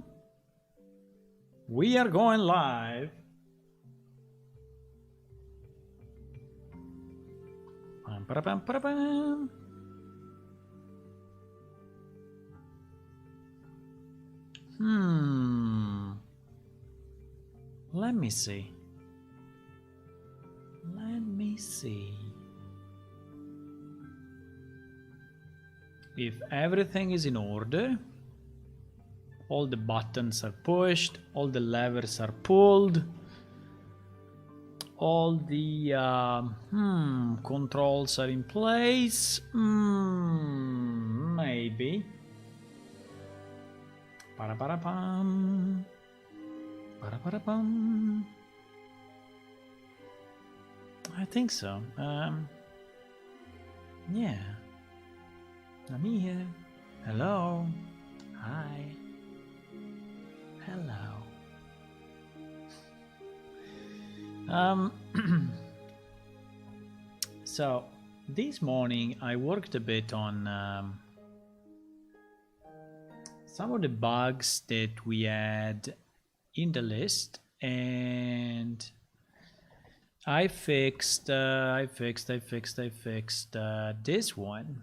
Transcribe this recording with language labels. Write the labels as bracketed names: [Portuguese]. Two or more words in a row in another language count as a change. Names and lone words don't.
[English] We are going live. Bam, ba-da-bam, ba-da-bam. Let me see. Let me see. If everything is in order, all the buttons are pushed, all the levers are pulled, all the controls are in place, maybe. Para-para-pam. Para-para-pam. I think so. Yeah. I'm here. Hello. Hi. Hello. So this morning I worked a bit on some of the bugs that we had in the list, and I fixed this one.